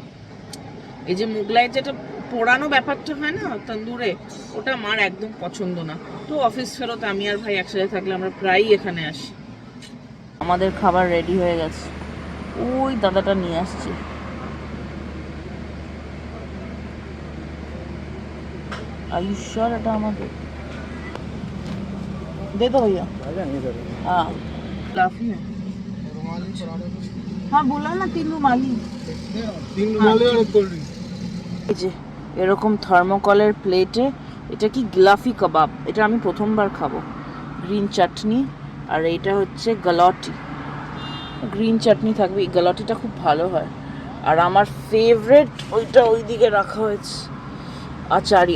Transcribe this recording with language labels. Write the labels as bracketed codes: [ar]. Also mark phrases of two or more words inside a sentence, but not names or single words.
[bn] এই যে মোগলাই যেটা পোড়ানো ব্যাপারটা হয় না তন্দুরে, ওটা মার একদম পছন্দ না। তো অফিস ফেরত আমি আর ভাই একসাথে থাকলে আমরা প্রায়ই এখানে আসি। আমাদের খাবার রেডি হয়ে গেছে, ওই দাদাটা নিয়ে আসছে। আয়ুষ্বর এটা আমাদের [hi] दे दो भैया। हाँ काफी है। हाँ बोला ना 3 रुमाली। 3 रुमाली और [en] cold drink. [bn] এই যে এরকম থার্মোকলের প্লেটে, এটা কি গ্লাফি কাবাব, এটা আমি প্রথমবার খাবো। গ্রিন চাটনি, আর এইটা হচ্ছে গালটি। গ্রিন চাটনি থাকবে, এই গালটিটা খুব ভালো হয়। আর আমার ফেভারিট ওইটা ওইদিকে রাখা হয়েছে, আচারি।